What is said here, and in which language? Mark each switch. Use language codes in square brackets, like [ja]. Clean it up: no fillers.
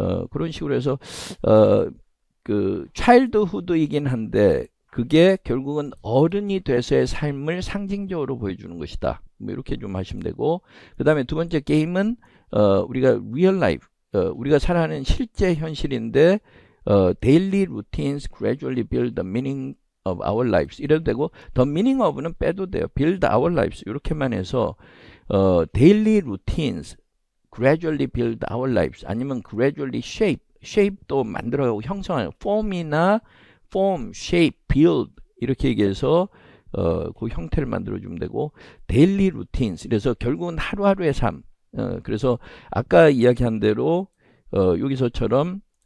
[ko] 그런 식으로 해서 그 childhood이긴 한데 그게 결국은 어른이 돼서의 삶을 상징적으로 보여주는 것이다. 뭐 이렇게 좀 하시면 되고 그 다음에 두 번째 게임은 우리가 real life 우리가 살아가는 실제 현실인데 [en] daily routines gradually build the meaning of our lives [ko] 이래도 되고 [en] the meaning of는 [ko] 빼도 돼요. [en] build our lives [ko] 이렇게만 해서 [en] daily routines gradually build our lives [ko] 아니면 [en] gradually shape [ko] 도 만들어가고 형성하는 form이나 form, shape, build 이렇게 얘기해서 그 형태를 만들어주면 되고 daily routines 그래서 결국은 하루하루의 삶 그래서 아까 이야기한 대로 여기서처럼